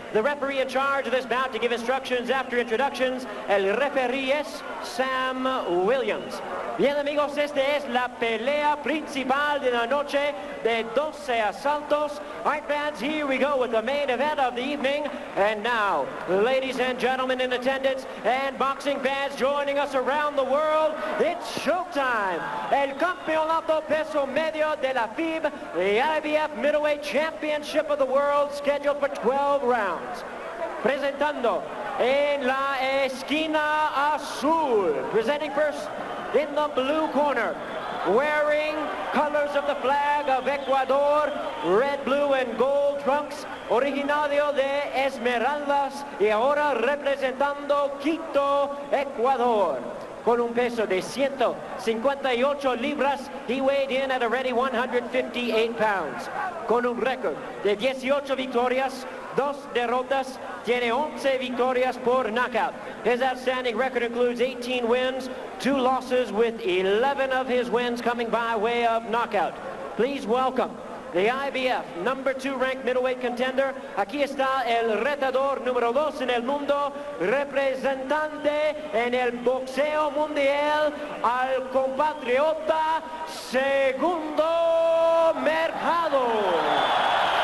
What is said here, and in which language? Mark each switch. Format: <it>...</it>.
<en>The referee in charge of this bout to give instructions after introductions,</en> <es>el referee es Sam Williams. Bien, amigos, esta es la pelea principal de la noche de 12 asaltos.</es> <en>All right, fans, here we go with the main event of the evening. And now, ladies and gentlemen in attendance and boxing fans joining us around the world, it's showtime.</en> <es>El Campeonato Peso Medio de la FIB,</es> <en>the IBF Middleweight Championship of the World, scheduled for 12 rounds.</en> <es>Presentando en la esquina azul,</es> <en>presenting first in the blue corner, wearing colors of the flag of Ecuador, red, blue, and gold trunks,</en> <es>originario de Esmeraldas y ahora representando Quito, Ecuador. Con un peso de 158 libras,</es> <en>he weighed in at a ready 158 pounds.</en> <es>Con un récord de 18 victorias, 2 derrotas, tiene 11 victorias por knockout.</es> <en>His outstanding record includes 18 wins, 2 losses, with 11 of his wins coming by way of knockout. Please welcome the IBF number 2 ranked middleweight contender.</en> <es>Aquí está el retador número 2 en el mundo, representante en el boxeo mundial, al compatriota Segundo Mercado.</es>